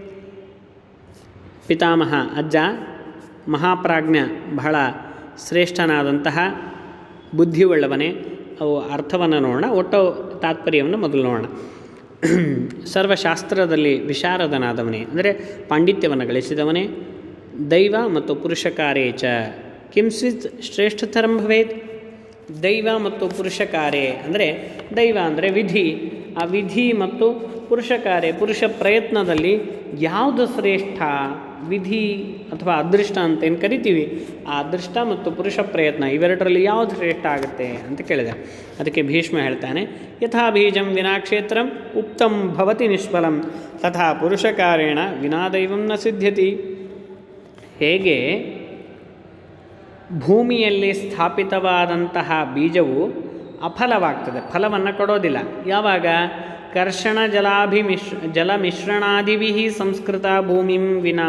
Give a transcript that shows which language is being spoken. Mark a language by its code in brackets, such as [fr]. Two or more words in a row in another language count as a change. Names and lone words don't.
[kn] ಪಿತಾಮಹ ಅಜ್ಜ, ಮಹಾಪ್ರಾಜ್ಞ ಬಹಳ ಶ್ರೇಷ್ಠನಾದಂತಹ ಬುದ್ಧಿಯುಳ್ಳವನೇ. ಅವು ಅರ್ಥವನ್ನು ನೋಡೋಣ, ಒಟ್ಟು ತಾತ್ಪರ್ಯವನ್ನು ಮೊದಲು ನೋಡೋಣ. ಸರ್ವಶಾಸ್ತ್ರದಲ್ಲಿ ವಿಶಾರದನಾದವನೇ ಅಂದರೆ ಪಾಂಡಿತ್ಯವನ್ನು ಗಳಿಸಿದವನೇ. [sa] ದೈವ ಮತ್ತು ಪುರುಷ ಕಾರ್ಯೇ ಚ ಕಿಂಚಿತ್ ಶ್ರೇಷ್ಠತರಂ ಭವೇತ್. [kn] ದೈವ ಮತ್ತು ಪುರುಷ ಕಾರ್ಯ ಅಂದರೆ ದೈವ ಅಂದರೆ ವಿಧಿ. ಆ ವಿಧಿ ಮತ್ತು ಪುರುಷ ಕಾರ್ಯ, ಪುರುಷ ಪ್ರಯತ್ನದಲ್ಲಿ ಯಾವುದು ಶ್ರೇಷ್ಠ? ವಿಧಿ ಅಥವಾ ಅದೃಷ್ಟ ಅಂತ ಏನು ಕರಿತೀವಿ, ಆ ಅದೃಷ್ಟ ಮತ್ತು ಪುರುಷ ಪ್ರಯತ್ನ ಇವೆರಡರಲ್ಲಿ ಯಾವುದು ಶ್ರೇಷ್ಠ ಆಗುತ್ತೆ ಅಂತ ಕೇಳಿದೆ. ಅದಕ್ಕೆ ಭೀಷ್ಮ ಹೇಳ್ತಾನೆ, [sa] ಯಥಾ ಬೀಜಂ ವಿನಾ ಕ್ಷೇತ್ರಂ ಉಕ್ತಂ ಭವತಿ ನಿಷ್ಫಲಂ ತಥಾ ಪುರುಷಕಾರೇಣ ವಿನಾ ದೈವಂ ನ ಸಿದ್ಧ್ಯತಿ. [kn] ಹೇಗೆ ಭೂಮಿಯಲ್ಲಿ ಸ್ಥಾಪಿತವಾದಂತಹ ಬೀಜವು ಅಫಲವಾಗ್ತದೆ, ಫಲವನ್ನು ಕೊಡೋದಿಲ್ಲ. ಯಾವಾಗ? [sa] ಕರ್ಷಣ ಜಲಮಿಶ್ರಣಾದಿಭಿ ಸಂಸ್ಕೃತ ಭೂಮಿಂ ವಿನಾ.